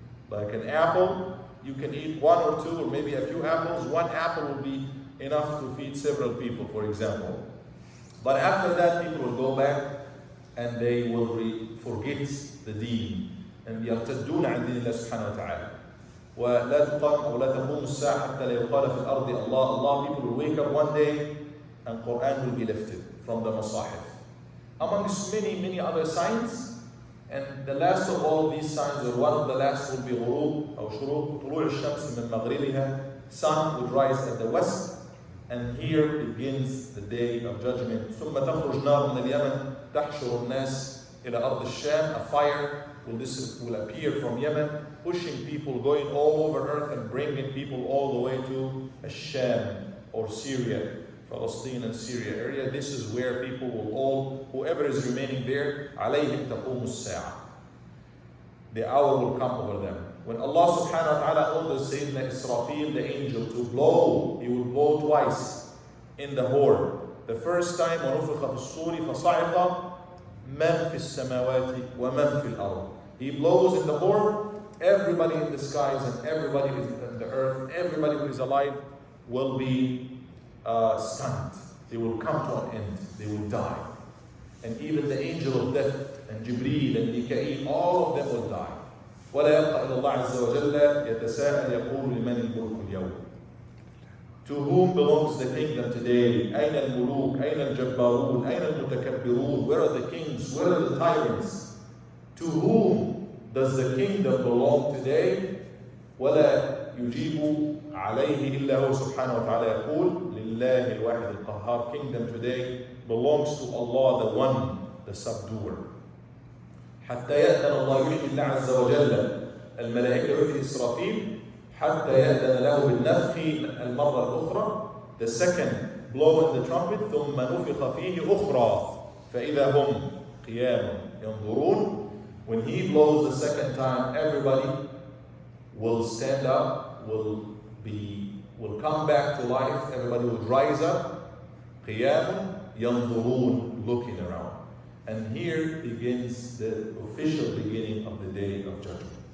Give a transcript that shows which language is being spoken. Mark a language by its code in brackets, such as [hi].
[en] Like an apple, you can eat one or two or maybe a few apples. One apple will be enough to feed several people, for example. But after that, people will go back and they will forget the deen. [ar] And يرتدون عن دين الله سبحانه وتعالى. ولا تقام أو لا تقوم الساعة حتى لا يقال في الأرض [en] Allah. People will wake up one day and Quran will be lifted from the Masahif. amongst many other signs. And the last of all of these signs, or one of the last, will be [ar] غروب أو شروق طلوع الشمس من مغربها. [en] Sun would rise at the west, and here begins the day of judgment. [ar] ثم تخرج نار من اليمن تحشر الناس إلى أرض الشام. [en] A fire will appear from Yemen, pushing people, going all over earth and bringing people all the way to Sham or Syria, Palestine and Syria area. This is where people will all, whoever is remaining there, [ar] عليهم تقوم الساعة. [en] The hour will come over them. When Allah subhanahu wa ta'ala orders Sayyidina Israfil, the angel, to blow, he will blow twice in the horn. The first time, [ar] وَنُفِخَ فِي الصُّورِ فَصَعِقَ مَنْ فِي السَّمَاوَاتِ وَمَنْ فِي الْأَرْضِ. [en] He blows in the horn, everybody in the skies and everybody in the earth, everybody who is alive will be stunned. They will come to an end. They will die. And even the angel of death and Jibreel and Mikael, all of them will die. [ar] ولا يبقى إلى الله عز وجل يتساءل يقول لمن الملك اليوم. [en] To whom belongs the kingdom today? [ar] أين الملوك؟ أين الجبارون؟ أين المتكبرون? [en] Where are the kings? Where are the tyrants? To whom does the kingdom belong today? [ar] ولا يجيب عليه إلا هو سبحانه وتعالى يقول لله الواحد القهار. [en] Kingdom today belongs to Allah, the one, the subduer. [ar] حتى يأذن الله يحيي الله عز وجل الملائكة يحيي إسرافيل حتى يأذن له بالنفخ المرة الأخرى. [en] The second blow in the trumpet. [ar] ثم نفخ فيه أخرى فإذا هم قيام ينظرون. [en] When he blows the second time, everybody will stand up, will come back to life. Everybody will rise up. [ar] قيام ينظرون, [en] looking around. And here begins the official beginning of the day of judgment.